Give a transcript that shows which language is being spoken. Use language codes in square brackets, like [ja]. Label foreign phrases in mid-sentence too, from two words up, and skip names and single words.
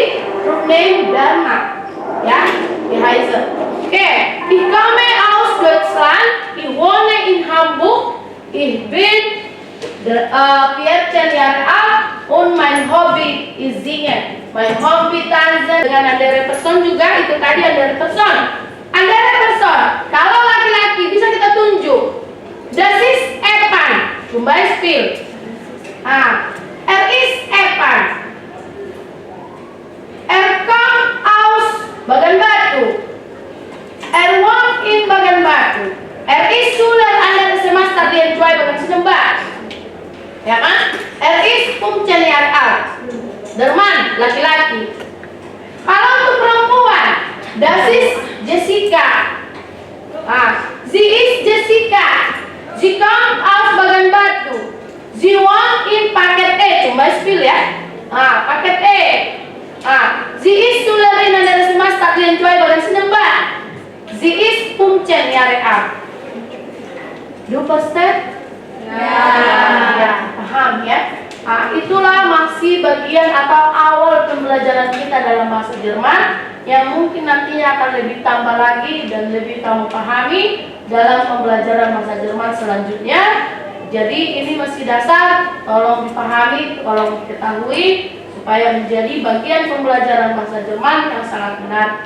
[de] Rufname Dharma. Ja, wie heiße? Okay. Ich komme aus Deutschland. Ich wohne in Hamburg. Ich bin 14 Jahre alt und mein Hobby ist singen. Mein Hobby tanzen. Dengan andere person [id] juga, itu tadi [de] andere person. Andere person, [id] kalau laki-laki bisa kita tunjuk. [de] Das ist Epan. Zum Beispiel. Ist Epan. Kommt aus Bagan Batu. Wohnt in Bagan Batu. Ist Schüler an der SMA Stadion 2 Bagan Sinebak. [id] Ya kan? [de] Ist 15 Jahre alt. [id] Derman, laki-laki. Kalau untuk perempuan, [de] das ist Jessica. Sie ist Jessica. Sie kommt aus Bagan Batu. Sie wohnt in Paket E. Zum Beispiel ya. Paket E. Sie ist Schülerin an der SMA Stadion 2 Bagan Sinebak. Sie ist 15 Jahre alt. Du verstehst? [id] Ya, paham ya. Itulah masih bagian atau awal pembelajaran kita dalam bahasa Jerman yang mungkin nantinya akan lebih tambah lagi dan lebih kamu pahami dalam pembelajaran bahasa Jerman selanjutnya. Jadi ini masih dasar, tolong dipahami, tolong diketahui supaya menjadi bagian pembelajaran bahasa Jerman yang sangat menarik.